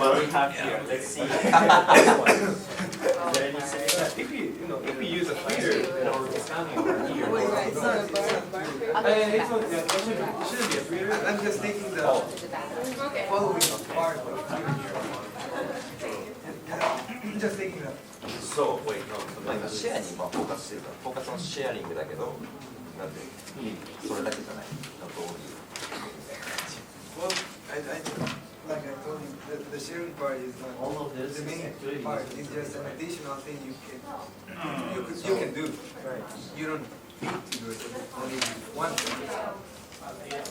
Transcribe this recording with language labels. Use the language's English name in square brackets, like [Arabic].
[English] what we have here, let's see. Is there any if you use a feeder or scanning over here. It's not It shouldn't be a feeder. I'm just thinking the following part of just thinking that. [Japanese] そう、まあ今シェアにフォーカスしてるから、フォーカスのシェアリングだけど、なんで、それだけじゃない。なんと [English] Well, like I told you, the sharing part is not All of this the main activity part. It's just an additional thing you can do. You don't need to do it. Only one thing.